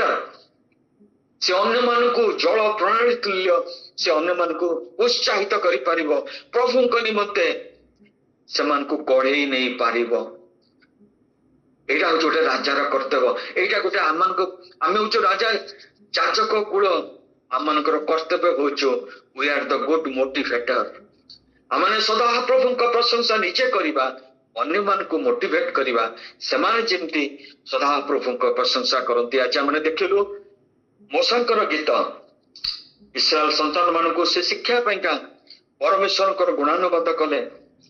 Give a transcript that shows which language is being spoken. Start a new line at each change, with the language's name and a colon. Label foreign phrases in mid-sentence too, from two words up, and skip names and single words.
Odia: ସେ ଅନ୍ୟମାନଙ୍କୁ ଜଳ ପ୍ରଣାଳୀ ତୁଲ୍ୟ ସେ ଅନ୍ୟମାନଙ୍କୁ ଉତ୍ସାହିତ କରିପାରିବ, ପ୍ରଭୁଙ୍କ ନିମନ୍ତେ ସେମାନଙ୍କୁ ଗଢେଇ ନେଇ ପାରିବ। ଏଇଟା ହଉଛି ଗୋଟେ ରାଜାର କର୍ତ୍ତବ୍ୟ। ଏଇଟା ଗୋଟେ ଆମେ ହଉଛୁ ରାଜା ଯାଜକ କୂଳ, ଆମମାନଙ୍କର କର୍ତ୍ତବ୍ୟ ହଉଛୁ
English: we are the good motivator।
Odia: ଆମେ ସଦାପ୍ରଭୁଙ୍କ ପ୍ରଶଂସା ନିଜେ କରିବା, ଅନ୍ୟମାନଙ୍କୁ ମୋଟିଭେଟ କରିବା, ସେମାନେ ଯେମିତି ସଦାପ୍ରଭୁଙ୍କ ପ୍ରଶଂସା କରନ୍ତି। ଆଜି ଆମେ ଦେଖିଲୁ ମୋଶାଙ୍କର ଗୀତ, ଇସ୍ରାଏଲ ସନ୍ତାନ ମାନଙ୍କୁ ସେ ଶିକ୍ଷା ପାଇଁକା ପରମେଶ୍ୱରଙ୍କର ଗୁଣାନୁବାଦ କଲେ।